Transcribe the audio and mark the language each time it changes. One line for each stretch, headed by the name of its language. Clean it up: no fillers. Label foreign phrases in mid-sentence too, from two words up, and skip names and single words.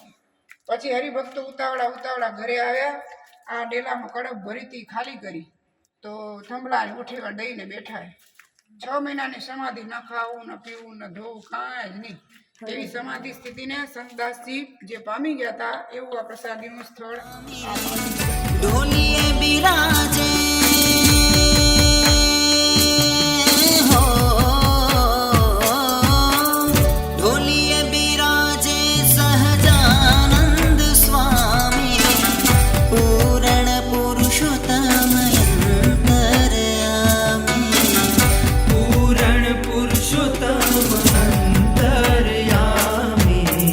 Gujarati: પછી હરિભક્તો ઉતાવળા ઘરે આવ્યા, આ ડેલામાં કડક ભરીથી ખાલી કરી તો થંભલા ઉઠેવા દઈને બેઠા. 6 મહિનાની સમાધિ, ન ખાવું ન પીવું ન ધોવું કાંઈ જ નહીં. એવી સમાધિ સ્થિતિને સંતદાસજી જે પામી ગયા હતા એવું આ પ્રસાદીનું સ્થળ. ઢોલિયે બિરાજે હો, ઢોલિયે બિરાજે સહજાનંદ સ્વામી, પૂર્ણ પુરુષોત્તમ અંતર્યામી, પૂર્ણ પુરુષોત્તમ અંતર્યામી.